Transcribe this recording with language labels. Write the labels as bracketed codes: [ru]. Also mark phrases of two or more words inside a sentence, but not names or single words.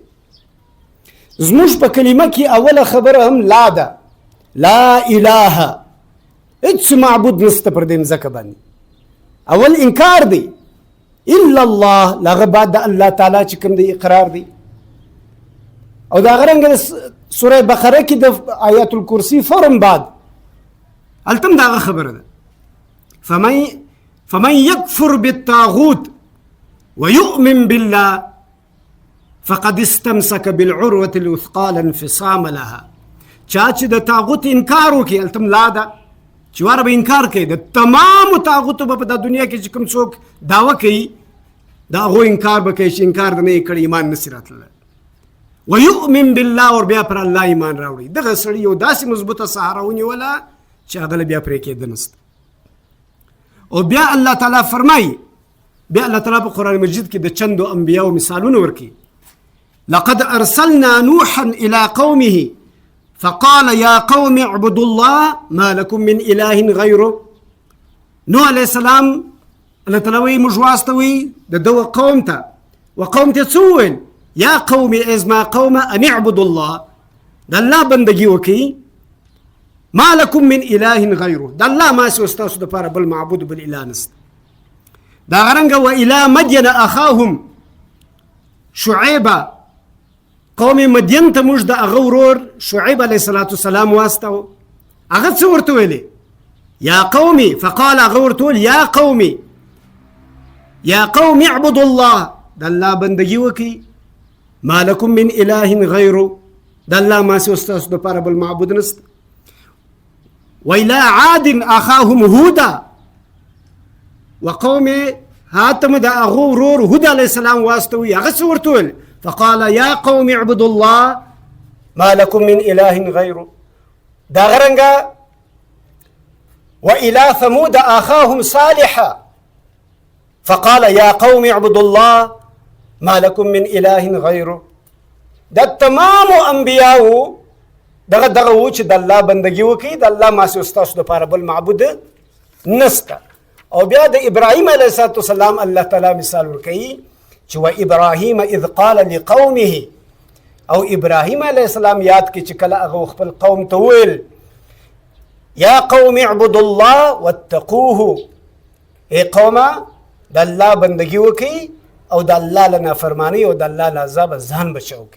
[ps] زموږ په کلمه کې اوله خبره هم لا ده، [ar] لا اله، [ps] هېڅ معبود نسته پر دې مځکه باندې. اول انکار دی، [ar] الا الله، [ps] له هغه بعد د الله تعالی چې کوم دی اقرار دی. او دا غرنګ سوره بقره کې د آیات الکرسی فورم بعد التم دا خبره ده [ar] فمن يكفر بالطاغوت ويؤمن بالله فقد استمسك بالعروة الوثقى لا انفصام لها. [ps] چا چې د طاغوت انکار وکړي التم لا ده چې واره به انکار کوي د تمام طاغوتو په د دنیا کې چې کوم څوک دعوه کوي دا هغو انکار به کوي چې انکار د نه یې کړی ایمان نسي راتللی. [ar] ويؤمن بالله [ps] اور بیا پر الله ایمان راوړي. دغه سړی یو داسې مضبوطه سهاره ونیوله چې هغه له بیا پرې کېده نسته. او بیا الله تعالی فرمایي، بیا الله تعالی په قرآن مجید کې د چندو انبیاو مثالونه ورکوي. [ar] لقد ارسلنا نوحا الى قومه فقال يا قوم اعبدوا الله ما لكم من اله غيره. [ps] نوح علیه السلام الله تعالی وایي موږ واستوي د دغه قوم ته، و قوم ته څه وویل؟ [ar] یا قوم [ps] ازما قوم [ar] ان اعبدوا الله، [ps] د الله بندگی وکړي، [ar] ما لكم من اله غیره، [ps] د الله ما سوى ستاسو دپاره بل معبود بل اله نسته. دا غرنګه [ar] و الى مدین اخاهم شعیبه، [ps] قوم مدین ته موږ د هغه ورور شعیب علیه السلام واستو. هغه څه ورته ویلې؟ [ar] یا قومي، فقال [ps] هغه ورته ویل [ar] یا قومي اعبدوا الله، [ps] د الله بندگی وکي. [ar] ما لکم من اله غیره، [ps] د الله ما سوا ستاسو دپاره بل معبود نشته. [ar] وإلى عاد أخاهم هودا، [ps] وقوم هاتم د هغو ورور هود علیه السلام واستوي، هغه څه ورته ویل؟ [ar] فقال یا قوم اعبدوا الله ما لكم من اله غیره. [ps] دغه رنګه [ar] وإلى ثمود أخاهم صالحا فقال يا قوم اعبدوا الله ما لكم من اله غیره. [ps] د تمام انبیاو دغه و چې د الله بندگی وکړي، د الله ما سوا ستاسو دپاره بل معبود نسته. او بیا د ابراهیم علیه السلام الله تعالی مثال ورکوي چې [ar] و ابراهیم اذ قال لقومه، [ps] او ابراهیم علیه السلام یاد کړي چې کله هغه خپل قوم ته ویل [ar] یا قوم اعبدوا الله واتقوه، [ps] ای قومه د الله بندگی وکړي او د الله له نافرمانۍ او د الله له عذابه ځان بچاو کړي.